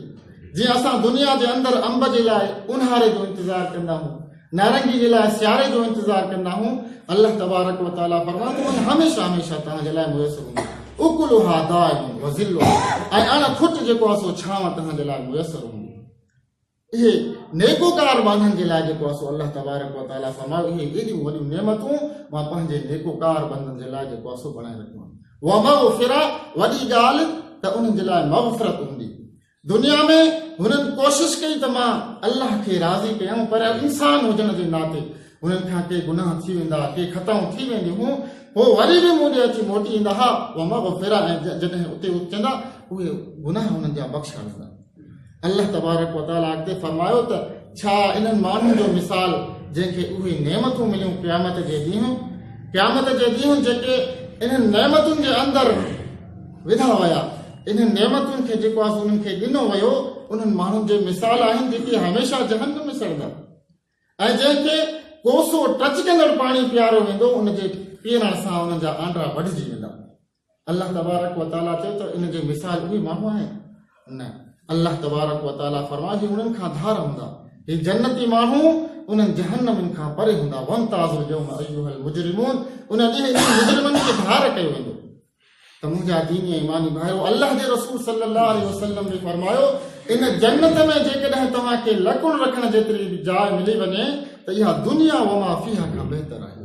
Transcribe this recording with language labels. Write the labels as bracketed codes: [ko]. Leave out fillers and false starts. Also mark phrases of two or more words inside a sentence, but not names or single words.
[sd] जीअं असां दुनिया जे अंदरि अंब जे लाइ उन्हारे जो इंतज़ारु कंदा आहियूं, नारंगी जे लाइ सियारे जो इंतज़ारु कंदा आहियूं, [ar] الله تبارك وتعالى [sd] फरमातो हमेशह तव्हांजे लाइ मुयसर हूंदी। [ar] أكلها دائم وظلها. [sd] ऐं अणखुट जेको आहे सो छांव तव्हांजे लाइ मुयसर हूंदी। इहे नेकोकार माण्हुनि जे लाइ जेको आहे सो [ar] الله تبارك وتعالى [sd] फरमायो इहे एॾियूं वॾियूं नेमतूं मां पंहिंजे नेकोकार बंदनि जे लाइ जेको आहे सो बणाए रखियो आहे। [ar] ومغفرة, [sd] वॾी ॻाल्हि त उन्हनि जे लाइ मग़फ़िरत हूंदी। दुनिया में हुननि कोशिशि कई त मां अल्लाह खे राज़ी कयां, पर इंसान हुजण जे नाते हुननि खां के गुनाह थी वेंदा, के ख़ताऊं थी वेंदियूं, पोइ वरी बि मूं ॾे अची मोटी ईंदा हा। [ar] ومغفرة, [sd] ऐं जॾहिं उते चवंदा उहे गुनाह हुननि जा बख़्शा वेंदा। [ar] الله تبارك وتعالى [sd] अॻिते फरमायो त छा इन्हनि माण्हुनि जो मिसाल जंहिंखे उहे नेमतूं मिलियूं क़यामत जे ॾींहुं जेके इन्हनि नेमतुनि जे अंदरि विधा विया, इन्हनि नेमतुनि खे जेको आहे उन्हनि खे ॾिनो वियो, उन्हनि माण्हुनि जे मिसाल आहिनि जेके हमेशह जहन्नम में सड़ंदा। ऐं जंहिंखे कोसो टच कंदड़ पाणी पीआरियो वेंदो, उनजे पीअण सां उन्हनि जा आंडा वढिजी वेंदा। [ar] الله تبارك وتعالى [sd] चयो त इन जो मिसाल उहे माण्हू आहिनि? न, [ar] الله تبارك وتعالى [sd] फरमाए उन्हनि खां धार हूंदा। हे जन्नती माण्हू उन्हनि जहन्नमनि खां परे हूंदा। [ar] وامتازوا اليوم أيها المجرمون. [sd] उन ॾींहुं मुजरिमनि खे धार कयो वेंदो। त मुंहिंजा दीनी ऐं ईमानी भाइयो, अल्लाह जे रसूल [ar] صلى الله عليه وسلم [sd] ने फरमायो इन जन्नत में जेकॾहिं तव्हांखे लकुण रखण जेतिरी बि जाइ मिली वञे त इहा दुनिया [ar] وما فيها [sd] खां बहितर आहे।